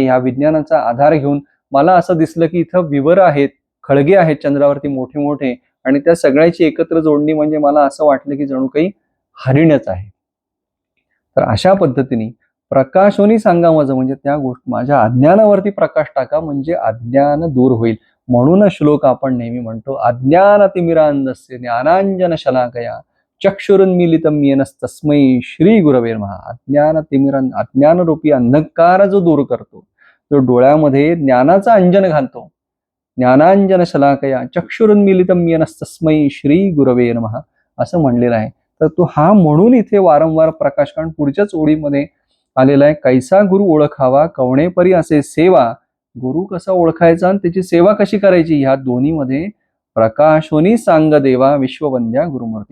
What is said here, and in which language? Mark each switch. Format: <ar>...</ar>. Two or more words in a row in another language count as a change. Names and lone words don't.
<mr>ह्या विज्ञानाचा आधार घेऊन मला असं दिसलं की इथं विवर आहेत, खळगे आहेत चंद्रावरती मोठे मोठे आणि त्या सगळ्याची एकत्र जोडणी म्हणजे मला असं वाटलं की जणू काही हरिणच आहे. तर अशा पद्धतीने प्रकाशोनी सांगा माझं म्हणजे त्या गोष्ट माझ्या अज्ञानावरती प्रकाश टाका म्हणजे अज्ञान दूर होईल. म्हणून श्लोक आपण नेहमी म्हणतो,</mr> <sa>अज्ञानतिमिरांधस्य ज्ञानांजन शलाकया चक्षुरुन्मीलितं येन तस्मै श्री गुरवे नमः.</sa> <mr>अज्ञानरूपी अंधकार जो दूर करतो, जो डोळ्यामध्ये ज्ञानाचा अंजन घालतो,</mr> <sa>ज्ञानांजन शलाकया चक्षुरुन्मीलितं येन तस्मै श्री गुरवे नमः</sa> <mr>असं म्हणलेलं आहे. तर तो हा म्हणून इथे वारंवार प्रकाश, कारण पुढच्याच ओळीमध्ये आलेला आहे, कैसा गुरु ओळखावा कवणेपरी असे सेवा. गुरु कसा ओळखायचा आणि त्याची सेवा कशी करायची, ह्या दोन्हीमध्ये प्रकाशोनी सांग देवा विश्ववंद्या गुरुमूर्ती.</mr>